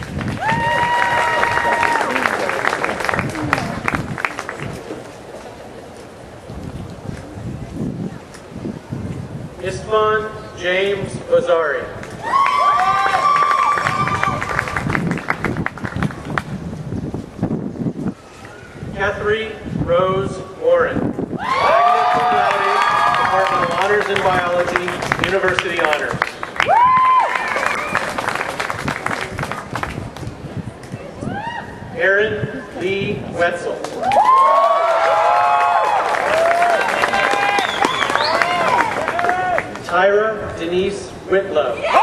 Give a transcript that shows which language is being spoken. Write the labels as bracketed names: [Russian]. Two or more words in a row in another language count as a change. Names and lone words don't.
[English] Istvan James Ozari. Catherine Rose Warren. [Latin] Magna cum laude, [English] Department of Honors in Biology, University Honors. Aaron Lee Wetzel. Tyra Denise Whitlow.